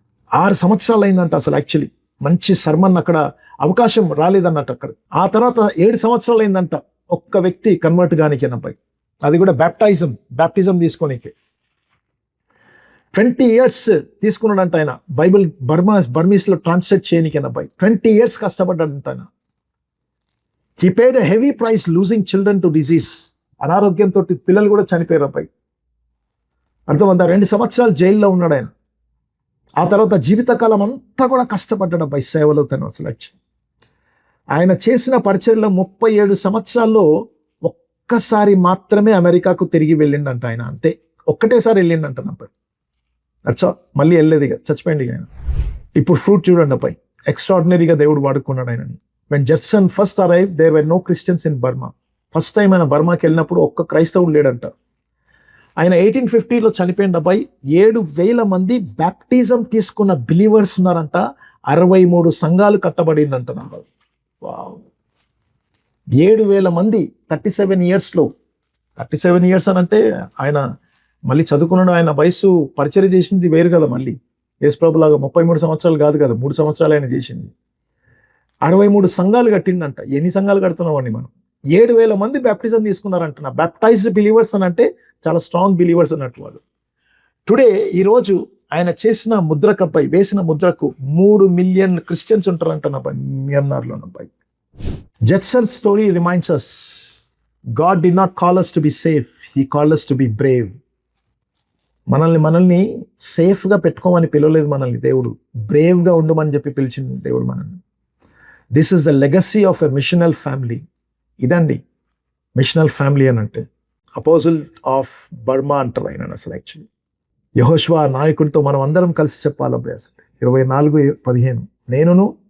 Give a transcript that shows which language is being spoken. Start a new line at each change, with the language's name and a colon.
Telugu: 6 సంవత్సరాలు అయిందంట అసలు. యాక్చువల్లీ మంచి సర్మన్ అక్కడ అవకాశం రాలేదన్నట్టు అక్కడ. ఆ తర్వాత 7 సంవత్సరాలు అయిందంట ఒక్క వ్యక్తి కన్వర్ట్ గానికి అబ్బాయి. అది కూడా బ్యాప్టిజం తీసుకోనికే 20 years తీసుకున్నాడంట ఆయన. బైబిల్ బర్మీస్లో ట్రాన్స్లేట్ చేయనికే అబ్బాయి 20 years కష్టపడ్డాడంట ఆయన.
English: He paid a heavy price losing children to disease.
Telugu: అనారోగ్యంతో పిల్లలు కూడా చనిపోయారు అబ్బాయి. అర్థమంతా 2 సంవత్సరాలు జైల్లో ఉన్నాడు ఆయన. ఆ తర్వాత జీవితకాలం అంతా కూడా కష్టపడ్డాడు అబ్బాయి సేవలో తను అసలు. ఆయన చేసిన పరిచర్యలో 37 సంవత్సరాల్లో ఒక్కసారి మాత్రమే అమెరికాకు తిరిగి వెళ్ళిండంట ఆయన. అంతే, ఒక్కటేసారి వెళ్ళిండంట అబ్బాయి. అచ్చా మళ్ళీ వెళ్ళలేదు, ఇక చచ్చిపోయింది ఆయన. ఇప్పుడు ఫ్రూట్ చూడండి అబ్బాయి, ఎక్స్ట్రాడినరీగా దేవుడు వాడుకున్నాడు ఆయనని.
English: When Judson first arrived, there were no Christians in Burma.
Telugu: First time ఆయన బర్మాకి వెళ్ళినప్పుడు ఒక్క క్రైస్తవుడు లేడంట. ఆయన 1850లో చనిపోయిన అబ్బాయి. 7,000 మంది బ్యాప్టిజం తీసుకున్న బిలీవర్స్ ఉన్నారంట. 63 సంఘాలు కట్టబడిందంట. 7,000 మంది 37 yearsలో. 37 years అని అంటే ఆయన మళ్ళీ చదువుకున్నాడు. ఆయన వయసు పరిచర్య చేసింది వేరు కదా. మళ్ళీ యేసుప్రభులాగా 33 సంవత్సరాలు కాదు కదా, 3 సంవత్సరాలు ఆయన చేసింది. 63 సంఘాలు కట్టిండంట. ఎన్ని సంఘాలు కడుతున్నామండి మనం? 7,000 మంది బ్యాప్టిజం తీసుకున్నారంట. బ్యాప్టైజ్డ్ బిలీవర్స్ అని అంటే చాలా స్ట్రాంగ్ బిలీవర్స్ అన్నట్టు వాళ్ళు. టుడే ఈరోజు ఆయన చేసిన ముద్రకపై వేసిన ముద్రకు 3 million క్రిస్టియన్స్ ఉంటారంట మియన్మార్లో అబ్బాయి.
English: Judson story reminds us God did not call us to be safe, he called us to be brave.
Telugu: మనల్ని సేఫ్గా పెట్టుకోమని పిలవలేదు మనల్ని దేవుడు, బ్రేవ్గా ఉండమని చెప్పి పిలిచింది దేవుడు మనల్ని.
English: This is the legacy of a missional family.
Telugu: ఇదండి మిషనల్ ఫ్యామిలీ అని అంటే. అపోజిల్ ఆఫ్ బర్మా అంటారు ఆయన అసలు. యాక్చువల్లీ యెహోషువ నాయకుడితో మనం అందరం కలిసి చెప్పాలి అబ్బాయి. అసలు 24:15 నేనును